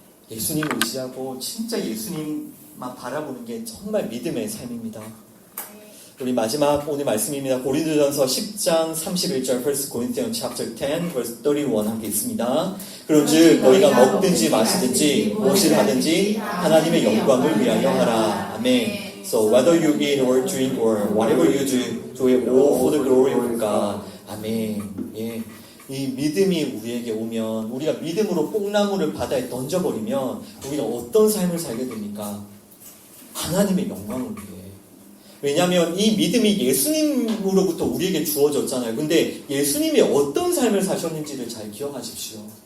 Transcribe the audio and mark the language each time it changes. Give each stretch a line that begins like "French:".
Korean: 예수님을 의지하고 진짜 예수님만 바라보는 게 정말 믿음의 삶입니다. 우리 마지막 오늘 말씀입니다. 고린도전서 10장 31절
English: 1 Corinthians chapter 10 verse 31
Korean: 함께 있습니다. 그런즉 너희가 먹든지 마시든지 무엇을 하든지 하나님의 영광을 위하여 하라. 아멘.
English: So whether you eat or drink or whatever you do it all for the glory of God.
Korean: 아멘. 예. 이 믿음이 우리에게 오면 우리가 믿음으로 뽕나무를 바다에 던져버리면 우리가 어떤 삶을 살게 됩니까? 하나님의 영광을 위해. 왜냐하면 이 믿음이 예수님으로부터 우리에게 주어졌잖아요. 근데 예수님이 어떤 삶을 사셨는지를 잘 기억하십시오.